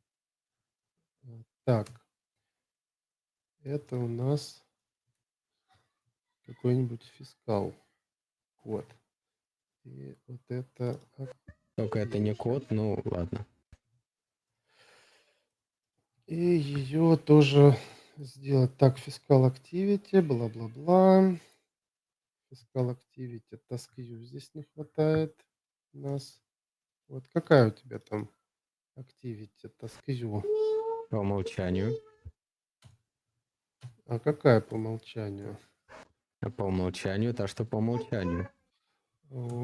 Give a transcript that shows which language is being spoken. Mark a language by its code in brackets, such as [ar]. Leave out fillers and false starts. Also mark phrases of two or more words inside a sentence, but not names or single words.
[ru] Так, это у нас какой-нибудь фискал код. И вот это Только это не activity. код, ну ладно. И ее тоже сделать так, фискал activity, бла-бла-бла. Фискал [en] activity, task-view [ru] здесь не хватает у нас. Вот какая у тебя там [en] activity, task-view? [ru] По умолчанию. А какая по умолчанию? А по умолчанию, та, что по умолчанию. О,